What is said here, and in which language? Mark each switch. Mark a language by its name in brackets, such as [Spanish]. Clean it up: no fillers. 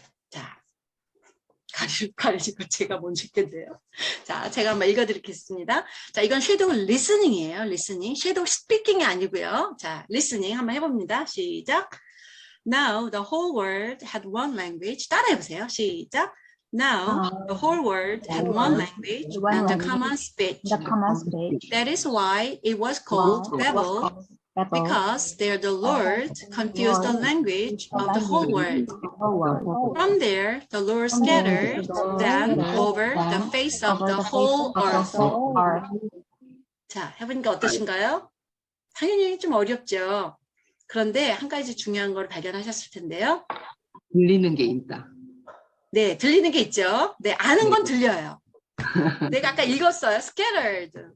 [Korean] 자, 가리고 제가 못 읽겠네요. 자, 제가 한번 읽어드리겠습니다. 자, 이건 쉐도잉 리스닝이에요. 리스닝. 쉐도잉 스피킹이 아니고요. 자, 리스닝 한번 해봅니다. 시작. [English] Now the whole world had one language. [Korean] 따라해보세요. 시작. [English] Now the whole world had one language and a common speech. The common speech. That is why it was called Babel, because there the Lord confused the language of the whole world. From there, the Lord scattered them over the face of the whole earth. [Korean] 자, 해보니까 어떠신가요? 당연히 좀 어렵죠. 그런데 한 가지 중요한 걸 발견하셨을 텐데요. 들리는 게 있다. 네, 들리는 게 있죠. 네, 아는 건 들려요. 내가 아까 읽었어요. scattered.